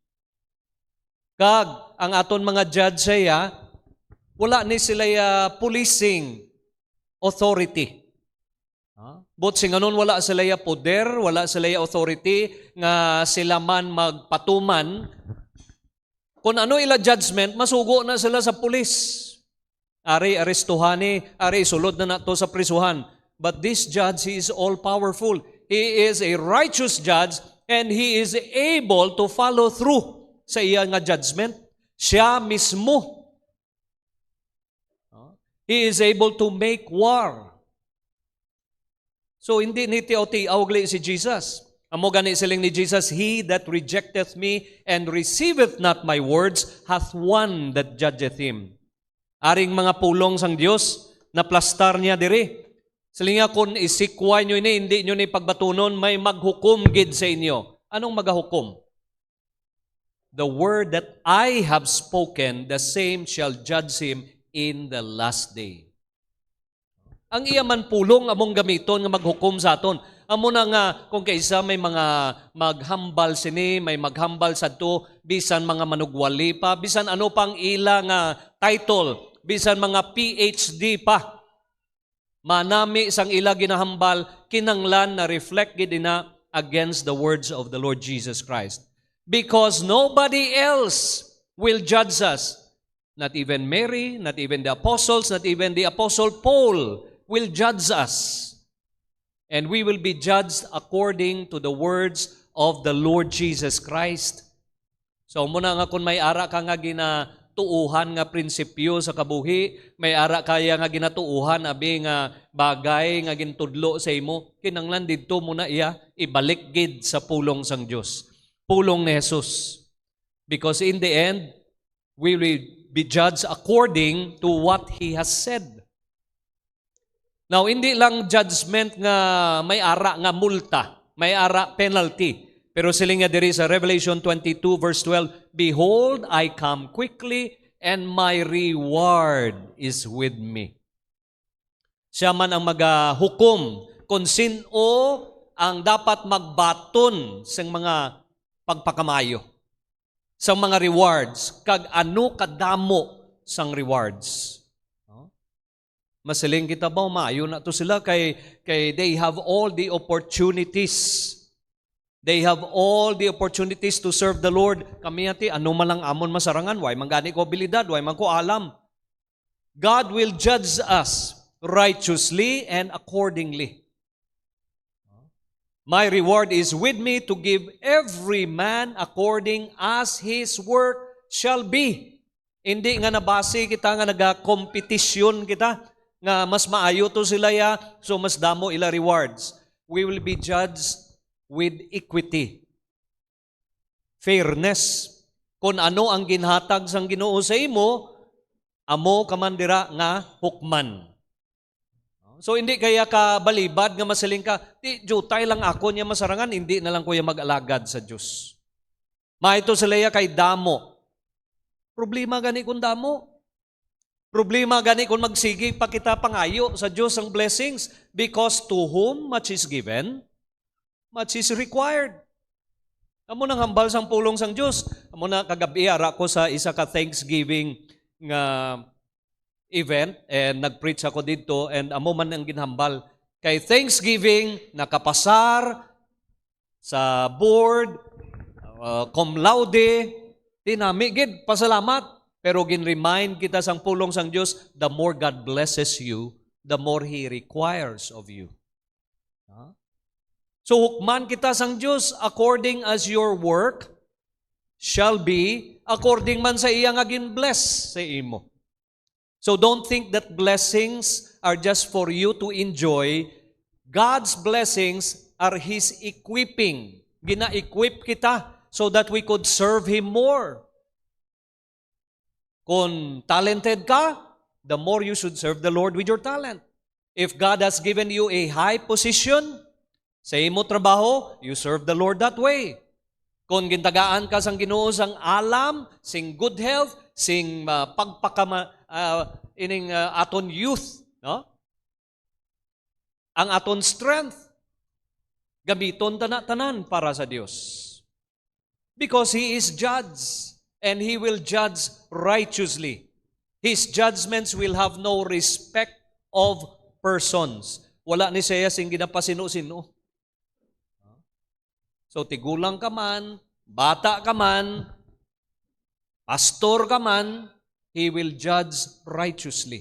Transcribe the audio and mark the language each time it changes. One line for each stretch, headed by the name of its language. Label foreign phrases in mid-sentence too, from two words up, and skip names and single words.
Hiligaynon: Kag, ang aton mga judge siya, wala ni sila
English: policing authority.
Hiligaynon: But singanon wala sila poder, wala sila authority nga sila man magpatuman. Kung ano ila judgment, masugo na sila sa pulis. Ari arestuhani, ari sulod na nato sa prisuhan.
English: But this judge, he is all powerful. He is a righteous judge and he is able to follow through
Hiligaynon: sa iya nga judgment. Siya mismo.
English: He is able to make war.
Hiligaynon: So, hindi ni tiyaw-tiyaw si Jesus. Amo gani siling ni Jesus,
English: he that rejecteth me and receiveth not my words hath one that judgeth him.
Hiligaynon: Aring mga pulong sang Dios na plastar niya diri. Silinga kung isikway nyo ini, hindi nyo ni pagbatunon, may maghukom gid sa inyo. Anong magahukom?
English: The word that I have spoken, the same shall judge him in the last day.
Hiligaynon: Ang iya man pulong among gamiton nga maghukom sa aton. Amo na nga kung kaysa may mga maghambal sini, may maghambal sa to, bisan mga manugwali pa, bisan ano pang ila nga title, bisan mga PhD pa. Manami sang ila ginahambal, kinanglan na reflect gid ina
English: against the words of the Lord Jesus Christ. Because nobody else will judge us. Not even Mary, not even the apostles, not even the apostle Paul will judge us. And we will be judged according to the words of the Lord Jesus Christ.
Hiligaynon: So muna nga kung may ara ka nga tuuhan nga prinsipyo sa kabuhi, may ara kaya nga ginatuuhan abi nga bagay nga gintudlo sa imo, kinanglan didto mo na iya ibalik gid sa pulong sang Dios. Pulong ni Jesus.
English: Because in the end, we will be judged according to what He has said.
Hiligaynon: Now, hindi lang judgment nga may ara nga multa, may ara penalty. Pero sila nga diri sa Revelation 22 verse 12,
English: Behold, I come quickly, and my reward is with me.
Hiligaynon: Siya man ang magahukom kung sino ang dapat magbaton sa mga pagpakamayo, sa mga rewards, kag ano kadamo sang rewards. Masiling kita ba, maayo na to sila kay
English: they have all the opportunities. They have all the opportunities to serve the Lord.
Hiligaynon: Kami ati, ano man lang amon masarangan, way manggani ko abilidad, way man ko alam.
English: God will judge us righteously and accordingly. My reward is with me to give every man according as his work shall be.
Hiligaynon: Hindi nga nabase kita nga naga-competition kita, nga mas maayo to sila ya, so mas damo ila rewards.
English: We will be judged with equity, fairness.
Hiligaynon: Kung ano ang ginhatag sang Ginoo sa imo, amo kamandira nga hukman. So hindi kaya ka balibad nga masiling ka, di jutay lang ako niya masarangan, hindi na lang kuya mag-alagad sa Diyos. Maito sila ya kay damo. Problema gani kung damo. Problema gani kung magsigi pa kita pangayo sa Diyos ang blessings,
English: because to whom much is given, much is required.
Hiligaynon: Amo nang hambal sang pulong sang Diyos. Amo na kagabi ara ko sa isa ka Thanksgiving nga event and nag-preach ako dito, and amo man ang ginhambal kay Thanksgiving nakapasar sa board,
Latin: cum laude,
Hiligaynon: dinami gid pasalamat. Pero gin-remind kita sang pulong sang Diyos,
English: the more God blesses you, the more He requires of you.
Hiligaynon: So hukman kita sang Diyos
English: according as your work shall be,
Hiligaynon: according man sa iya nga gin-bless sa imo.
English: So don't think that blessings are just for you to enjoy. God's blessings are His equipping.
Hiligaynon: Gina-equip kita
English: so that we could serve Him more.
Hiligaynon: Kung talented ka,
English: the more you should serve the Lord with your talent. If God has given you a high position
Hiligaynon: sa imo trabaho,
English: you serve the Lord that way.
Hiligaynon: Kung gintagaan ka sang Ginoo sang alam, sing
English: good health,
Hiligaynon: sing aton youth, no? Ang aton strength, gamiton tanan para sa Dios.
English: Because He is judge, and He will judge righteously. His judgments will have no respect of persons.
Hiligaynon: Wala ni siya sing ginapasino-sino. So tigulang ka man, bata ka man, pastor ka man,
English: He will judge righteously.